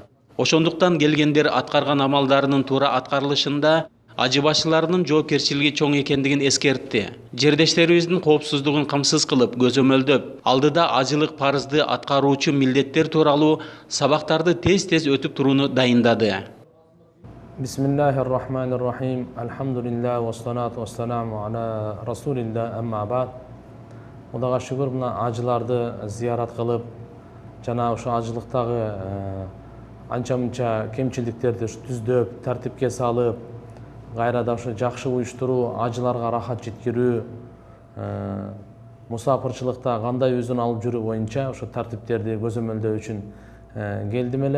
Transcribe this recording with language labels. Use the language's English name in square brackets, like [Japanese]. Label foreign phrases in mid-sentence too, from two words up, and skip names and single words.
[Kyrgyz] Ошондуктан келгендер аткарган амалдарынын туура аткарылышында ажы башчыларынын жоопкерчилиги чоң экендигин эскертти. Жердештерибиздин коопсуздугун камсыз кылып, көзөмөлдөп, алдыда ажылык парзды аткаруучу милдеттер тууралуу сабактарды тез-тез өтүп турууну дайындады. [Arabic] بسم الله الرحمن الرحيم. الحمد لله والصلاة والسلام على رسول الله أما بعد. [Kyrgyz] Кудайга шүгүр, мына ажыларды зыярат кылып, жана ошо ажылыктагы анча-мынча кемчиликтерди түздөп, тартипке салып, кайрада ошо жакшы уюштуруу, ажыларга рахат жеткирүү, мусапырчылыкта кандай өзүн алып жүрүү боюнча ошо тартиптерди көзөмөлдөө үчүн келдим эле.